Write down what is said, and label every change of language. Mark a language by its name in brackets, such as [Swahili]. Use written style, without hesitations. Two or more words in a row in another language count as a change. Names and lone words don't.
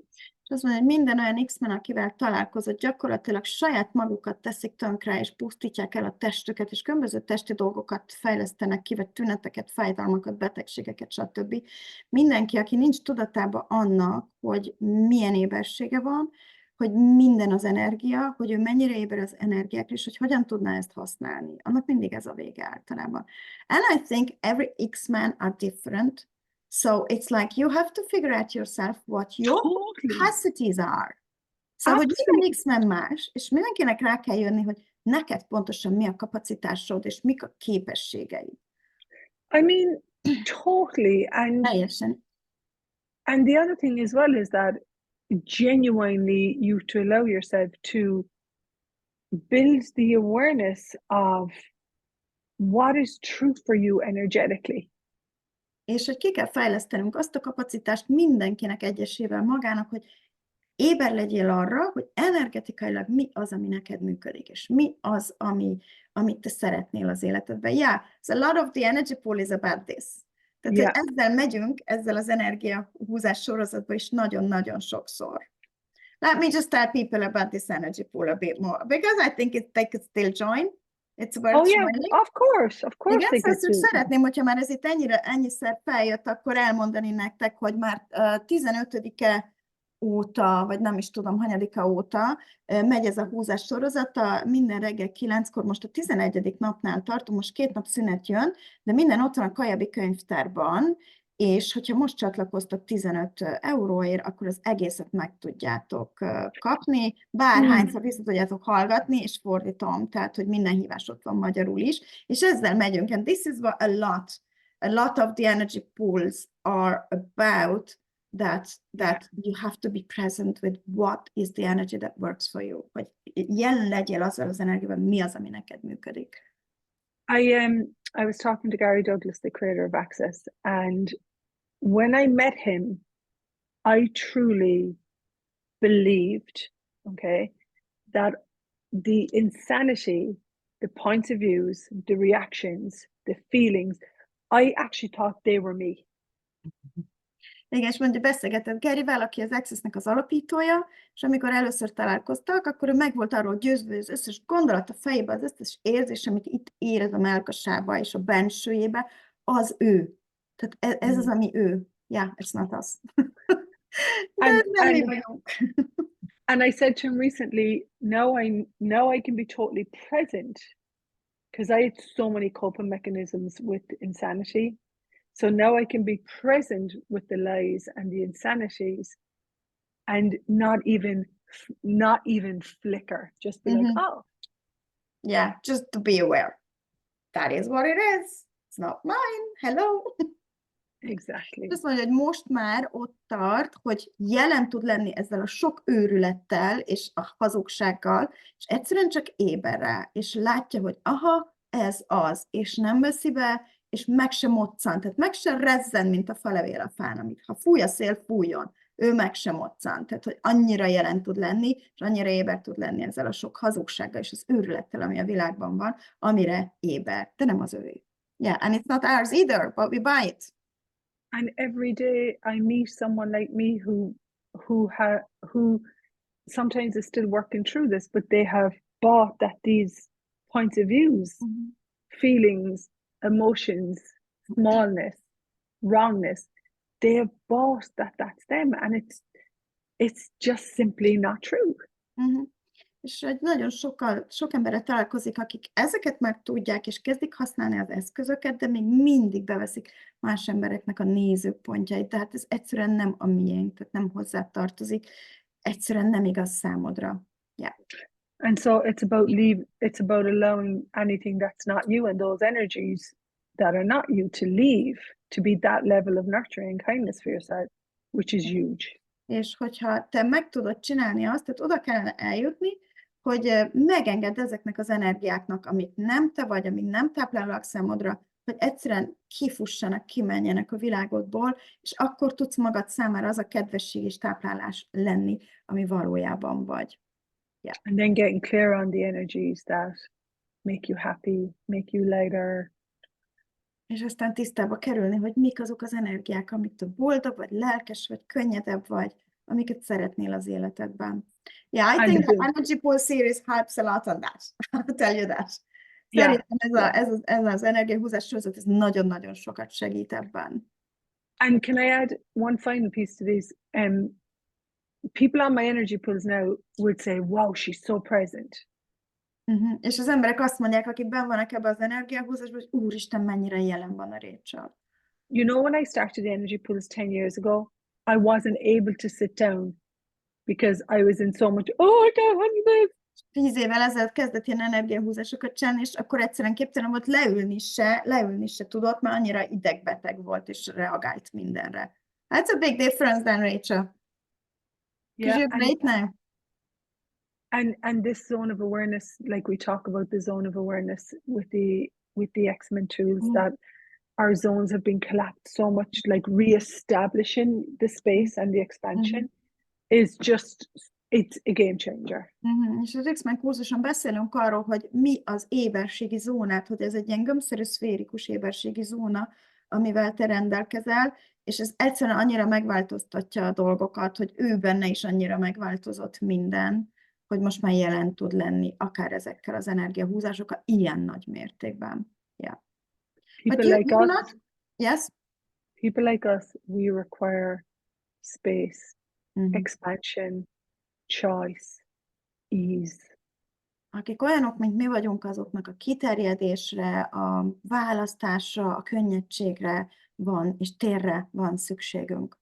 [Hungarian] És azt mondja, hogy minden olyan XMen, akivel találkozott, gyakorlatilag saját magukat teszik tönkre, és pusztítják el a testüket, és különböző testi dolgokat fejlesztenek ki, vagy tüneteket, fájdalmakat, betegségeket, stb. Mindenki, aki nincs tudatában annak, hogy milyen ébersége van, hogy minden az energia, hogy ő mennyire éber az energiákra, és hogy hogyan tudná ezt használni. Annak mindig ez a vége általában. [English] And I think every XMen are different. So it's like you have to figure out yourself what your capacities are. [Hungarian] Szóval, hogy minden XMen más, és mindenkinek rá kell jönni, hogy neked pontosan mi a kapacitásod, és mik a képességeid. [English] I mean, totally. And the other thing as well is that genuinely you to allow yourself to build the awareness of what is true for you energetically. [Hungarian] És hogy ki kell fejlesztenünk azt a kapacitást mindenkinek egyesével magának, hogy éber legyél arra, hogy energetikailag mi az, ami neked működik, és mi az, amit te szeretnél az életedben. [English] Yeah, so a lot of the energy pool is about this. [Hungarian] Tehát hogy ezzel megyünk, ezzel az energiahúzás sorozatban is nagyon-nagyon sokszor. [English] Let me just tell people about this energy pool a bit more, because I think they could still join. It's worth joining. Of course. [Hungarian] Igen, szóval szeretném, hogyha már ez itt ennyiszer feljött, akkor elmondani nektek, hogy már 15-e óta, vagy nem is tudom, hanyadika óta megy ez a húzás sorozata, minden reggel 9-kor, most a 11. napnál tartunk, most 2 nap szünet jön, de minden ott van a Kajabi könyvtárban, és hogyha most csatlakoztok 15 euróért, akkor az egészet meg tudjátok kapni, bárhányszor vissza tudjátok hallgatni, és fordítom, tehát, hogy minden hívás ott van magyarul is, és ezzel megyünk, [English] and this is what a lot of the energy pools are about, that you have to be present with what is the energy that works for you, [Hungarian] hogy jelen legyél azzal az energiában, mi az, ami neked működik. [English] I was talking to Gary Douglas, the creator of Access, and when I met him, I truly believed, that the insanity, the points of views, the reactions, the feelings, I actually thought they were me. [Hungarian] Igen, és mondja, beszélgetett Garyvel, aki az Accessnek az alapítója, és amikor először találkoztak, akkor ő meg volt arról győzve, az összes gondolat a fejében, az összes érzés, amit itt érez a mellkasába és a bensőjébe, az ő. Tehát ez az, ami ő. [English] Yeah, it's not us. And I said to him recently, now I can be totally present, because I had so many coping mechanisms with insanity. So now I can be present with the lies and the insanities, and not even flicker, just be like, oh. Yeah, just to be aware. That is what it is. It's not mine. Hello. Exactly. [Hungarian] Azt mondja, hogy most már ott tart, hogy jelen tud lenni ezzel a sok őrülettel és a hazugsággal, és egyszerűen csak éber rá, és látja, hogy aha, ez az, és nem veszi be, és meg sem moccan, tehát meg sem rezzen, mint a falevél a fán, amit ha fúj a szél, fújjon, ő meg sem moccan, tehát hogy annyira jelen tud lenni, és annyira éber tud lenni ezzel a sok hazugsággal és az őrülettel, ami a világban van, amire éber, de nem az övé. [English] Yeah, and it's not ours either, but we buy it. And every day I meet someone like me who sometimes is still working through this, but they have bought that these points of views, feelings, emotions, smallness, wrongness, they have bought that that's them, and it's just simply not true. [Hungarian] És hogy nagyon sok emberre találkozik, akik ezeket már tudják, és kezdik használni az eszközöket, de még mindig beveszik más embereknek a nézőpontjait, tehát ez egyszerűen nem a miénk, tehát nem hozzá tartozik, egyszerűen nem igaz számodra. [English] Yeah. And so it's about allowing anything that's not you and those energies that are not you to leave, to be that level of nurturing kindness for yourself, which is huge. [Hungarian] És hogyha te meg tudod csinálni azt, tehát oda kellene eljutni, hogy megengedd ezeknek az energiáknak, amit nem te vagy, amik nem táplálnak számodra, hogy egyszerűen kifussanak, kimenjenek a világodból, és akkor tudsz magad számára az a kedvesség és táplálás lenni, ami valójában vagy. [English] Yeah. And then getting clear on the energies that make you happy, make you lighter. [Hungarian] És aztán tisztába kerülni, hogy mik azok az energiák, amit te boldog, vagy lelkes, vagy könnyedebb vagy, amiket szeretnél az életedben. [English] Yeah, I think the Energy Pool series helps a lot on that. I'll tell you that. [Hungarian] Szerintem ez az energiahúzás sorozat, ez nagyon-nagyon sokat segít ebben. [English] And can I add one final piece to this? People on my energy pools now would say, wow, she's so present. [Hungarian] És az emberek azt mondják, akik benn vannak ebben az energiahúzásban, hogy úristen, mennyire jelen van a Rachael. [English] You know, when I started the energy pools 10 years ago, I wasn't able to sit down because I was in so much, oh, I can't handle this. [Hungarian] 10 évvel ezelőtt kezdett ilyen energiahúzásokat csinálni, és akkor egyszerűen képtelen volt leülni se tudott, mert annyira idegbeteg volt, és reagált mindenre. [English] That's a big difference then, Rachael. Because you're great now. And this zone of awareness, like we talk about the zone of awareness with the XMen tools, that our zones have been collapsed so much, like re-establishing the space and the expansion is just, it's a game changer. [Hungarian] És az XMen kurzuson beszélünk arról, hogy mi az éberségi zónát, hogy ez egy ilyen gömbszerű szférikus éberségi zóna, amivel te rendelkezel, és ez egyszerűen annyira megváltoztatja a dolgokat, hogy ő benne is annyira megváltozott minden, hogy most már jelen tud lenni, akár ezekkel az energiahúzásokkal, ilyen nagy mértékben. [English] Yeah. People like us, yes? People like us, we require space, expansion, choice, ease. [Hungarian] Akik olyanok, mint mi vagyunk, azoknak a kiterjedésre, a választásra, a könnyedségre van, és térre van szükségünk.